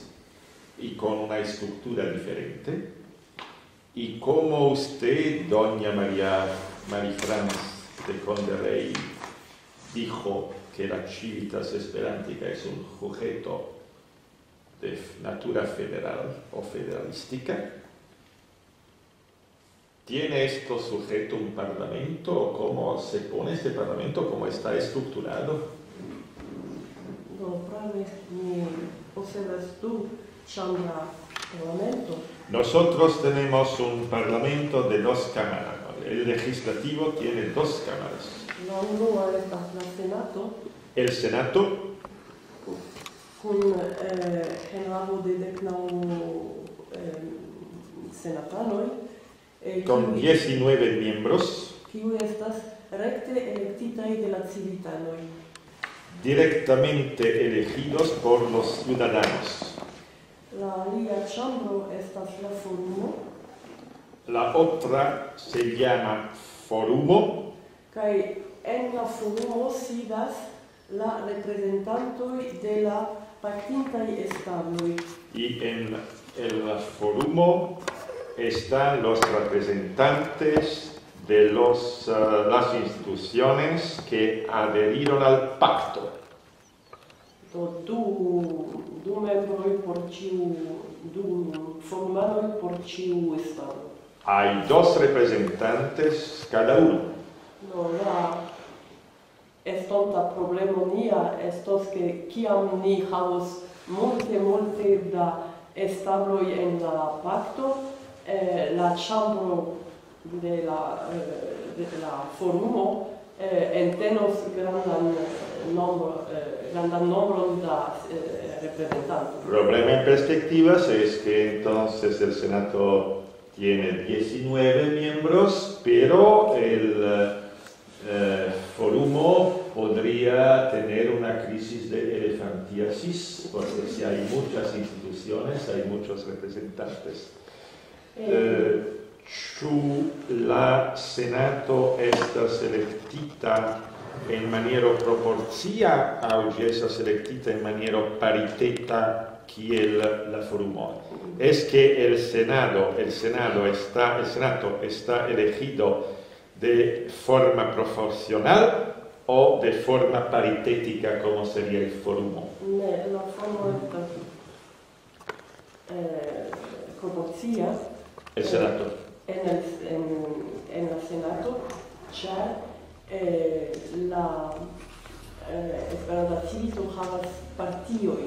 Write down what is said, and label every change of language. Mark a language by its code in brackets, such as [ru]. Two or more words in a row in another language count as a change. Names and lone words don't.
[es] y con una estructura diferente, y como usted, doña Marie-France de Conterrey, dijo que la Civitas Esperantica es un sujeto de natura federal o federalística, ¿tiene esto sujeto un parlamento? ¿O cómo se pone este parlamento? ¿Cómo está estructurado? [eo] No, pravi, mi posedas du ĉambra parlamento. [es] Nosotros tenemos un parlamento de dos cámaras. El legislativo tiene dos cámaras. [eo] La unua estas la Senato, [es] El Senato, [eo] kun enhavo de 19 senatanoj, [es] con 19 miembros, [eo] kiuj estas rekte elektitaj de la civitanoj. [es] directamente elegidos por los ciudadanos. [eo] La alia ĉambro estas la Forumo, [es] La otra se llama Forumo, [eo] kaj en la Forumo sidas la reprezentantoj de la pactintaj estadoj. [es] y en el Forumo están los representantes de las instituciones que adherieron al pacto. [eo] Do du membroj por ĉiu, du forumanoj por ĉiu estado. [es] Hay dos representantes cada uno. No, [eo] la estonta problemo nia estos ke kiam ni havos multe da establoj en la pacto, la ĉambro de la forumo entenos grandan nombron da representantes. [es] Problema en perspectivas es que entonces el Senado tiene 19 miembros, pero el forumo podría tener una crisis de elefantiasis, porque si hay muchas instituciones, hay muchos representantes. [eo] Ĉu la Senato estas elektita en maniero proporcia aŭ ĝi estas elektita en maniero pariteta kiel la forumo? [es] Es que el Senato está elegido de forma proporcional o de forma paritética como sería el forumo? [eo] La forma estas proporcia. [es] El Senato. En el Senato, [eo] ĉar la Esperantistoj havas partiojn.